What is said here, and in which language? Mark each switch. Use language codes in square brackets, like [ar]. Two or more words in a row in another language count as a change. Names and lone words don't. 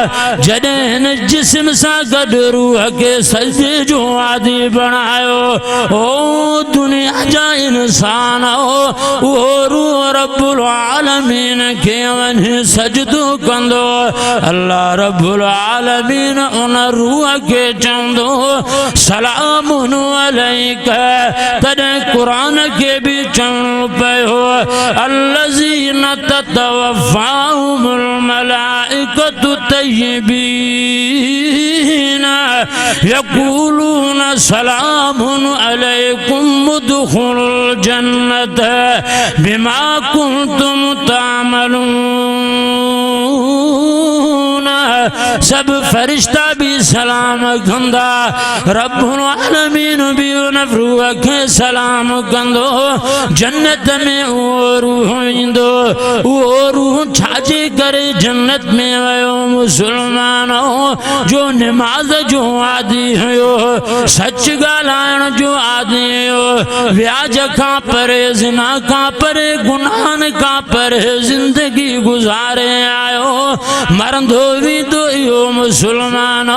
[sd] जॾहिं हिन जिस्म सां गॾु रूह खे सजदे जो आदी बणायो ओ दुनिया जा इंसान उहो रूह [ar] رب العالمين [sd] खे वञी सजदो कंदो। अल्लाह [ar] رب العالمين [sd] उन रूह खे चवंदो [ar] سلام عليك. [sd] तॾहिं क़ुरान खे बि चवणो पियो [ar] الذين تتوفاهم الملائكة طيبين يقولون سلام عليكم ادخلوا الجنة بما كنتم تعملون. [sd] सब फरिश्ता भी सलाम कंदा, [ar] رب العالمين [sd] भी उन रूह खे सलाम कंदो। जन्नत में वो रूह ईंदो, वो रूह छाजे करे जन्नत में वयो मुसलमानो जो नमाज जो आदि हुयो, सच ॻाल्हाइण जो आदि हुयो, व्याज खां परे, ज़िना खां परे, गुनाहन खां परे जिंदगी गुज़ारे आयो, मरंदो वींदो इहो मुसलमानो।